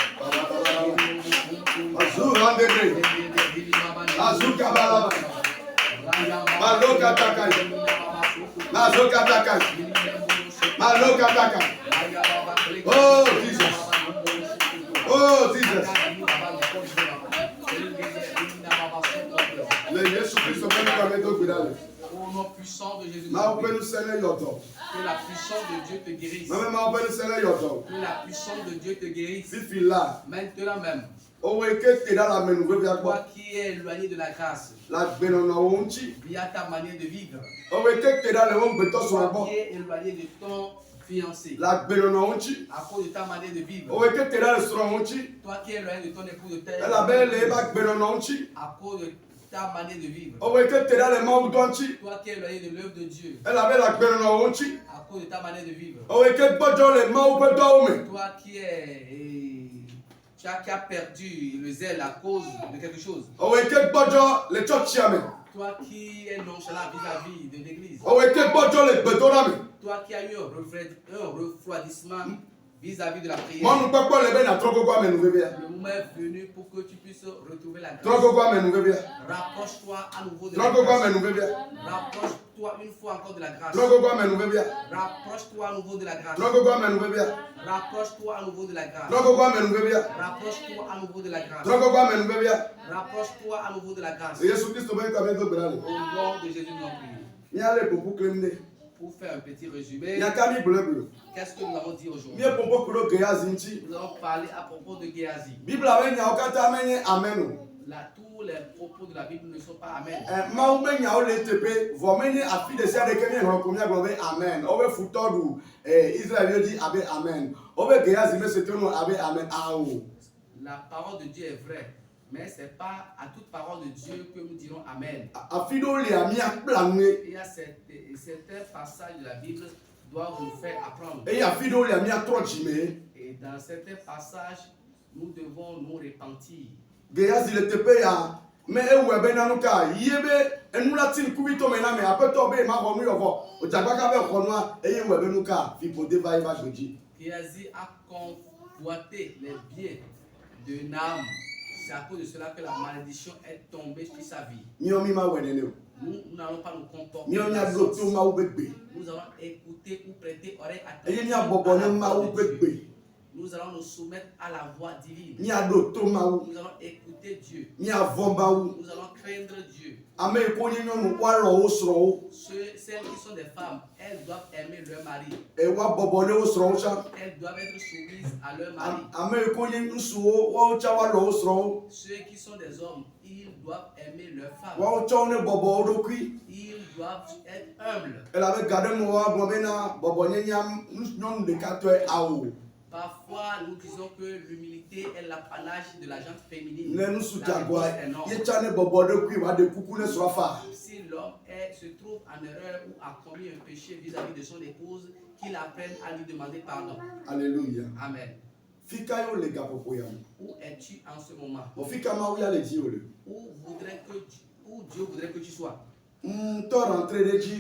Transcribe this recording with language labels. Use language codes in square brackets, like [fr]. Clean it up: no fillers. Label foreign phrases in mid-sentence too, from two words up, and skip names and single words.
[en] azurandegre azukabalaba malokatakai mazokatakai malokatakai oh Jesus oh Jesus [ee] le Yesu Kristo bɛ ne ka ne do gbeda le [fr] Au nom puissant de Jésus, [ee] maaw bɛ nu sɛnɛ yɔtɔ [fr] que la puissance de Dieu te guérisse. [ee] mɛmɛ maaw bɛ nu sɛnɛ yɔtɔ [fr] Que la puissance de Dieu te guérisse. [ee] fifi la [fr] Maintenant même, [ee] owó eke te ɖa la mɛ nuve bia gbɔ [fr] toi qui es éloigné de la grâce, [ee] la gbenɔnɔwo ŋuti [fr] via ta manière de vivre, [ee] owó eke te ɖa le wo ŋgbetɔ sɔrɔ [fr] toi [ee] gbɔ [fr] qui es éloigné de ton fiancé, [ee] la gbenɔnɔwo ŋuti [fr] à cause de ta manière de vivre, [ee] owó eke te ɖa le srɔ̃ ŋuti [fr] toi qui es éloigné de ton époux de terre, [ee] elabe le eba gbenɔnɔ ŋuti [fr] à cause de ta manière de vivre, [ee] owó eke te ɖa le mawu dɔ ŋuti [fr] toi qui es éloigné de l'œuvre de Dieu, [ee] elabe la gbenɔnɔwo ŋuti [fr] à cause de ta manière de vivre, [ee] owó eke gbɔdzɔ le mawu ƒe dɔwo me [fr] toi qui as perdu le zèle à cause de quelque chose, [ee] owó eke gbɔdzɔ le tsɔtsia me [fr] toi qui es nonchalant vis-à-vis de l'église, [ee] owó eke gbɔdzɔ le gbedoɖa me [fr] toi qui as eu un refroidissement vis-à-vis de la prière. [ee] mɔnukpɔkpɔ le be na trɔ gogo ame nuvevia [fr] Le moment est venu pour que tu puisses retrouver la [ee] trɔ [fr] grâce. [ee] gogo ame nuvevia [fr] Rapproche-toi à nouveau de la [ee] trɔ gogo ame [fr] grâce. [ee] nuvevia [fr] Rapproche-toi une fois encore de la grâce. [ee] trɔ gogo ame nuvevia [fr] Rapproche-toi à nouveau de la grâce. [ee] trɔ gogo ame nuvevia [fr] Rapproche-toi à nouveau de la grâce. [ee] trɔ gogo ame nuvevia [fr] Rapproche-toi à nouveau de la grâce. [ee] trɔ gogo ame nuvevia [fr] Rapproche-toi à nouveau de la grâce. [ee] Yesu Kristo bɛ nkame do gbeda le [fr] Au nom de Jésus, nous prions. [ee] miale popo klem ne [fr] Pour faire un petit résumé, [ee] miaka mi blu blu [fr] qu'est-ce que nous avons dit aujourd'hui? [ee] mie popo kuɖo geyazi ŋuti [fr] Nous allons parler à propos de Géasi. [ee] bibla be nyawo katã menye amen o. [fr] Là, tous les propos de la Bible ne sont pas amen. [ee] Mawu be nyawo le teƒe vɔ menye afi ɖe sia ɖe ke míexlɔ ko míagblɔ be amen wobe futɔ ɖu Israelviwo dzi abe amen wobe geyazi me sete nu abe amen awo [fr] La parole de Dieu est vraie, mais ce n'est pas à toute parole de Dieu que nous dirons amen. [ee] afi ɖewo lia míakpla nue [fr] Il y a certains passages de la Bible doivent nous faire apprendre. [ee] eye afi ɖewo lia míatrɔ dzime [fr] Et dans certains passages, nous devons nous repentir. [ee] geyazi le teƒe ya me ewɔe be nanu ka yie be enu la ti ŋkuvitɔ me na me aƒetɔ be ma xɔ nu yɔvɔ odzagbaka be xɔ nua eye wɔ be nu ka fiƒode va eva gbedzi. [fr] Géasi a convoité les biens de Naam. C'est à cause de cela que la malédiction est tombée sur sa vie. [ee] míɔ mi ma wɔ nene o [fr] Nous n'allons pas nous comporter. [ee] míɔ [fr] de la [ee] míaɖo to [fr] sorte. [ee] mawu be gbe [fr] Nous allons écouter ou prêter oreille [ee] eye [fr] attentive [ee] míabɔbɔ [fr] à [ee] ne [fr] la [ee] mawu [fr] voix de [ee] be [fr] Dieu. [ee] gbe [fr] Nous allons nous soumettre à la voix divine. [ee] míaɖo to mawu [fr] Nous allons écouter Dieu. [ee] míavɔ mawu [fr] Nous allons craindre Dieu. [ee] ame yi ko nye nyɔnu woalɔ wo srɔ̃wo [fr] Celles qui sont des femmes, elles doivent aimer leur mari. [ee] woabɔbɔ ne wo srɔ̃wo tsã [fr] Elles doivent être soumises à leur mari. [ee] ame yi ko nye ŋutsuwo woawo tsã woalɔ wo srɔ̃wo [fr] Ceux qui sont des hommes, ils doivent aimer leur femme. [ee] woawo tsã wo ne bɔbɔ wo ɖokui [fr] Ils doivent être humbles. [ee] elabe ga ɖe me woagblɔ bena bɔbɔnyenya nyɔnu ɖekatɔe awo [fr] Parfois, nous disons que l'humilité est l'apanage de la gente féminine. [ee] ne nusu [fr] La [ee] dzagoa [fr] réponse est non. [ee] ye tsã ne bɔbɔ ɖokui woaɖe kuku ne srɔ̃a fa [fr] Si l'homme se trouve en erreur ou a commis un péché vis-à-vis de son épouse, qu'il apprenne à lui demander pardon. alléluia Amen. [ee] Fikayo le gapopoyam. [fr] Où es-tu en ce moment? [ee] Mon fika maouya le diole. [fr] Où Dieu voudrait que tu sois. To rentré de ji.